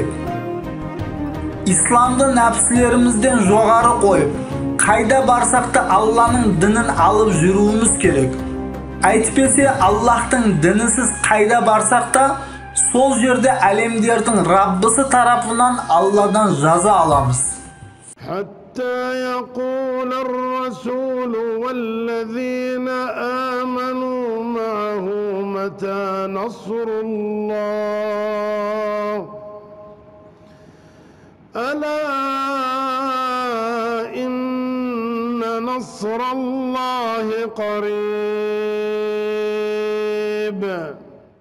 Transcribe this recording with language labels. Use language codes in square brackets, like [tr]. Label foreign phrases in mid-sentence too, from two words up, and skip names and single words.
[kk] Исламды нәпсілерімізден жоғары қойып, қайда барсақты Алланың дінін алып жүруіміз керек. Әйтпесе Аллахтың дінісіз қайда барсақта, сол жерде әлемдердің Раббысы тарапынан Алладан жаза аламыз. [ar] حتى يقول الرسول والذين آمنوا معه متى نصر الله ألا إن نصر الله قريب